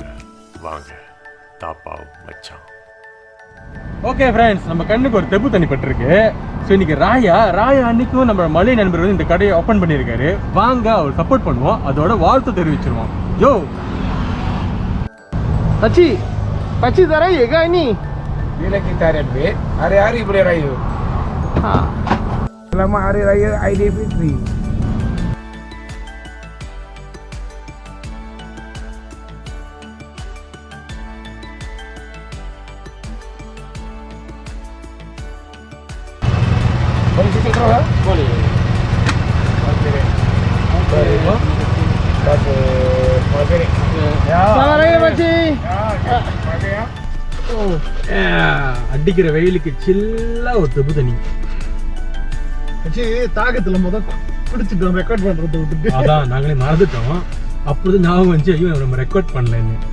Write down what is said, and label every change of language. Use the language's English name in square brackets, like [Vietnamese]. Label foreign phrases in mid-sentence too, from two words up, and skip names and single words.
[Tamil] வாங்க, தாப்பாவும் மச்சான். ஓகே ஃப்ரெண்ட்ஸ், நம்ம கண்ணுக்கு ஒரு தெப்பு தண்ணி பட்டிருக்கு. ஸோ இன்னைக்கு ராயா அன்னைக்கும் நம்ம மலை நண்பர் வந்து இந்த கடையை ஓப்பன் பண்ணியிருக்காரு. வாங்க அவர் சப்போர்ட் பண்ணுவோம், அதோட வாழ்த்து தெரிவிச்சிருவோம். யோ [Malay] Pachi tarai ke ini? Dia lagi tarian duit, hari-hari boleh raya. Selamat Hari Raya Aidilfitri. Boleh cuci terus lah? Boleh. Okey. Boleh. Selamat Raya Pachi. [Tamil] அடிக்கிற வெயிலுக்கு சில்லா ஒரு தெப்பு தண்ணி. தாகத்துல குடிச்சிட்டோம், ரெக்கார்ட் பண்றதை விட்டுட்டு. அதான் நாங்களே மறந்துட்டோம். அப்போது ஞாபகம் வந்துச்சு, ஐயோ நம்ம ரெக்கார்ட் பண்ணலன்னு.